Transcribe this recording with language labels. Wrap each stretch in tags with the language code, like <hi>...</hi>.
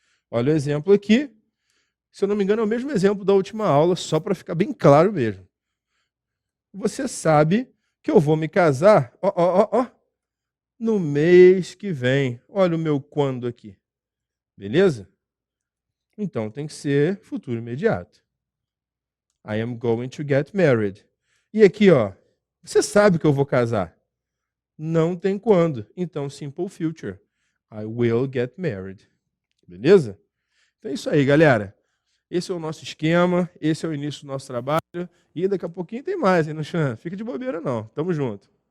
<pt>Olha o exemplo aqui. Se eu não me engano, é o mesmo exemplo da última aula, só para ficar bem claro mesmo. Você sabe que eu vou me casar, no mês que vem. Olha o meu quando aqui. Beleza? Então tem que ser futuro imediato.</pt> <en>I am going to get married.</en> <pt>E aqui, ó, você sabe que eu vou casar. Não tem quando. Então, simple future.</pt> <en>I will get married.</en> <pt>Beleza? Então é isso aí, galera. Esse é o nosso esquema, esse é o início do nosso trabalho. E daqui a pouquinho tem mais, hein, Xan? Fica de bobeira, não. Tamo junto.</pt>